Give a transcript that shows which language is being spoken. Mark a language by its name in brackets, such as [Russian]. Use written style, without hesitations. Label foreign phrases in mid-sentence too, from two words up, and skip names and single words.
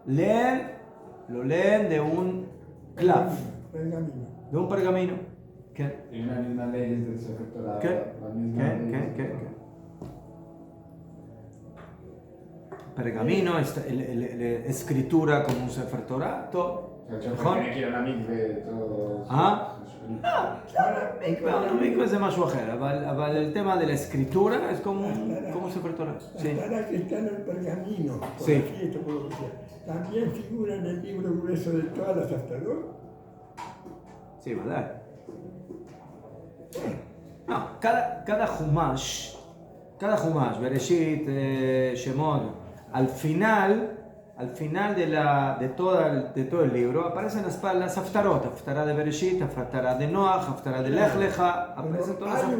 [Spanish] Lo leen de un clav, de un pergamino. ¿Qué? Y una misma ley es del Sefer Torah. ¿Qué? Pergamino, escritura como un Sefer Torah, todo. tiene que ir a la mikve, todo. [Hebrew] המקווה זה משהו אחר, אבל [Spanish] el tema de la escritura es como un Sefer Torah. Sí. Haftará que está en el pergamino, por sí. Aquí, esto por lo que sea. ¿También figura en el libro grueso de todas las haftarot? Sí, ¿verdad? No, cada Humash, Bereshit, Shemot, al final de todo el libro aparecen las haftarot, haftará de Bereshit, haftará de Noach, haftará de Lech Lecha, aparecen todas las.